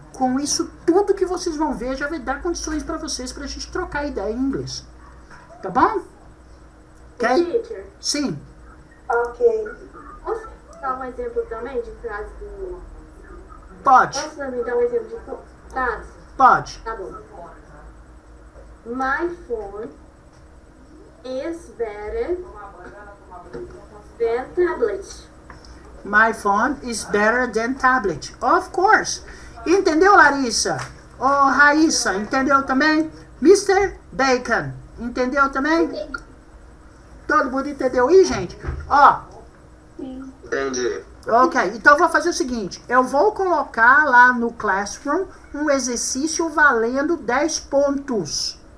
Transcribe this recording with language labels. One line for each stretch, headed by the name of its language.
Portuguese: Com isso tudo que vocês vão ver já vai dar condições para vocês para a gente trocar ideia em inglês, tá bom? Ok?
English: Teacher.
Portuguese: Sim. Ok. Posso dar um exemplo também de frase do... Pode. Posso também dar um exemplo de frase? Pode. Tá bom.
English: My phone is better than tablet. My phone is better than tablet. Of course.
Portuguese: Entendeu,
English: Larissa?
Portuguese: Raíssa, entendeu também? Mr. Bacon, entendeu também? Todo mundo entendeu aí, gente? Ó. Sim. Entendi. Ok, então eu vou fazer o seguinte. Eu vou colocar lá no Classroom um exercício valendo 10 pontos.